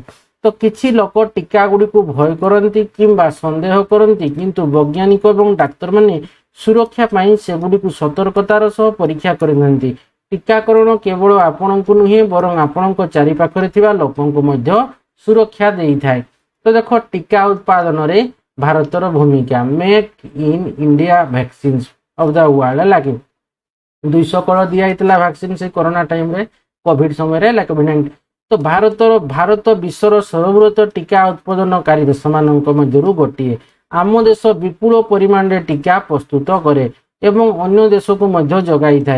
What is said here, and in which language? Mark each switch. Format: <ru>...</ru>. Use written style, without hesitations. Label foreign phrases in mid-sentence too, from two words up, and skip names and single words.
<or>ତ କିଛି ଲୋକ ଟୀକା ଗୁଡ଼ିକୁ ଭୟ କରନ୍ତି କିମ୍ବା ସନ୍ଦେହ କରନ୍ତି କିନ୍ତୁ ବୈଜ୍ଞାନିକ ଓ ଡାକ୍ତର ମାନେ ସୁରକ୍ଷା ପାଇଁ ସେଗୁଡ଼ିକୁ ସତର୍କତାର ସହ ପରୀକ୍ଷା କରନ୍ତି। ଟୀକାକରଣ କେବଳ ଆପଣଙ୍କୁ ନୁହେଁ ବରଂ ଆପଣଙ୍କ ଚାରିପାଖରେ ଥିବା ଲୋକଙ୍କୁ ମଧ୍ୟ ସୁରକ୍ଷା ଦେଇଥାଏ। ତ ଦେଖ ଟୀକା ଉତ୍ପାଦନରେ ଭାରତର ଭୂମିକା ମେକ ଇନ ଇଣ୍ଡିଆ</or> <en>vaccine of the world</en> <or>ଲାଗେ। ଦୁଇଶହ କରୋଡ଼ ଦିଆଯାଇଥିଲା ଭ୍ୟାକ୍ସିନ ସେ କରୋନା ଟାଇମରେ କୋଭିଡ ସମୟରେ ହେଲା କୋଭିଡ-19। ତ ଭାରତ ବିଶ୍ୱର ସର୍ବବୃହତ ଟୀକା ଉତ୍ପାଦନକାରୀ ଦେଶମାନଙ୍କ ମଧ୍ୟରୁ ଗୋଟିଏ। ଆମ ଦେଶ ବିପୁଳ ପରିମାଣରେ ଟୀକା ପ୍ରସ୍ତୁତ କରେ ଏବଂ ଅନ୍ୟ ଦେଶକୁ ମଧ୍ୟ ଯୋଗାଇଥାଏ।</or>